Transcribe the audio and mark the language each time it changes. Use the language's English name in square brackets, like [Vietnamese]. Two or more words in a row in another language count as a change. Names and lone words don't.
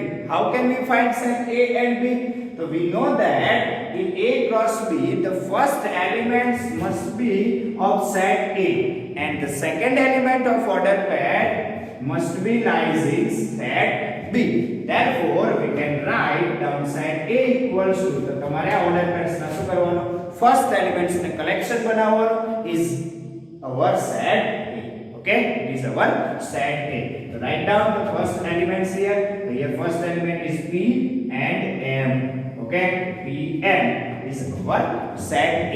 [English] How can we find set A and B? So we know that in A cross B, the first elements must be of set A and the second element of order pair must be lies in set B. Therefore we can write down set A equals to, [Gujarati] તો તમારે આ [English] order pairs [Gujarati] ના શું કરવાનો, [English] first elements ને collection બનાવવાનો is our set A. Okay, it is our set A. So write down the first elements here. So here first element is P and M. Okay, P M is our set A.